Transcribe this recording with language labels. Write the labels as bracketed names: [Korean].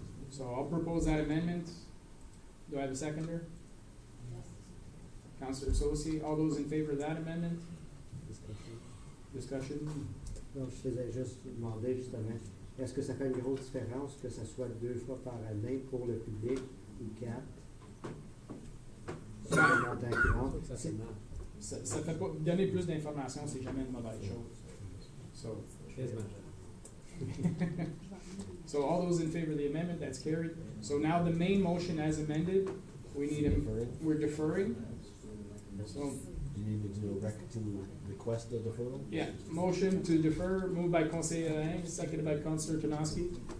[English] So I'll propose that amendment. Do I have a seconder? Yes. Councillor Sosi, all those in favor of that amendment? Discussion? [French] Donc, je faisais juste demander justement, est-ce que ça fait une grosse différence que ça soit 2 fois par année pour le public ou 4? Sur le montant qui rentre? Ça fait pas, donner plus d'informations, c'est jamais une mauvaise chose. [English] So. So all those in favor of the amendment, that's carried. So now the main motion as amended, we're deferring. So, You need me to request a deferral? yeah, motion to defer, moved by Conseiller Lang, seconded by Councillor Tarnowski.